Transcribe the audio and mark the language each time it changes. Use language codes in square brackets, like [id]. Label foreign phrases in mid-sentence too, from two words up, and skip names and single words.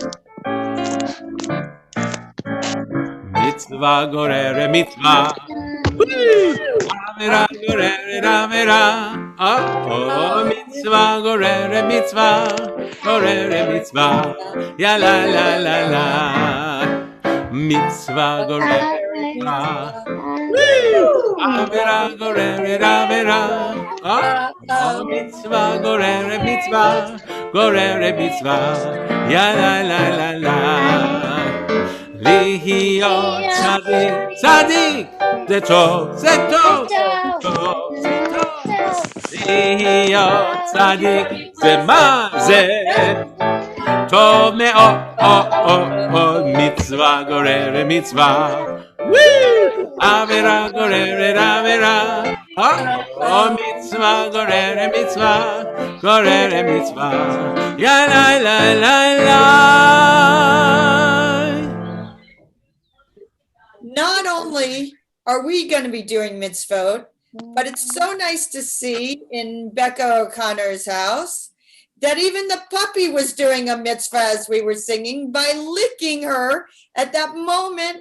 [he] מצווה גוררת מצווה, עבירה גוררת עבירה. אוֹ, מצווה גוררת מצווה. Ya la la la la. מצווה גוררת מצווה. עבירה גוררת עבירה. אוֹ, מצווה גוררת מצווה. Ya la la la la. להיות צדיק, זה טוב, זה טוב, טוב, זה טוב. להיות צדיק, זה מה זה? טוב מאוד, מצווה גוררת מצווה. עבירה גוררת עבירה. מצווה גוררת מצווה, גוררת מצווה. יא לי לי לי לי. [en] Not only are we going to be doing mitzvot, but it's so nice to see in Becca O'Connor's house that even the puppy was doing a mitzvah as we were singing by licking her at that moment.